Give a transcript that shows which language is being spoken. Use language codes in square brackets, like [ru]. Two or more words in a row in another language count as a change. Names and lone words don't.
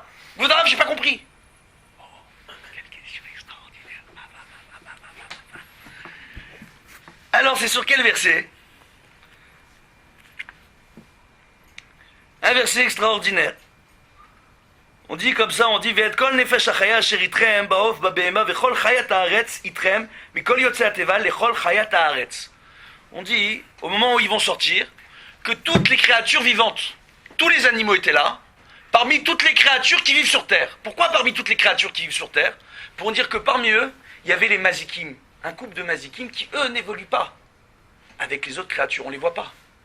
[fr] Vous d'arabe, j'ai pas compris. Oh, quelle question extraordinaire. Alors c'est sur quel verset? Un verset extraordinaire. On dit comme ça, on dit [he] ואת כל נפש החיה אשר אתכם בעוף בבהמה ובכל חית הארץ אתכם מכל יוצאי התבה לכל חית הארץ. [fr] On dit, au moment où ils vont sortir, que toutes les créatures vivantes, tous les animaux étaient là, parmi toutes les créatures qui vivent sur Terre. Pourquoi parmi toutes les créatures qui vivent sur Terre? Pour dire que parmi eux, il y avait les mazikim, un couple de mazikim qui, eux, n'évoluent pas avec les autres créatures, on ne les voit pas.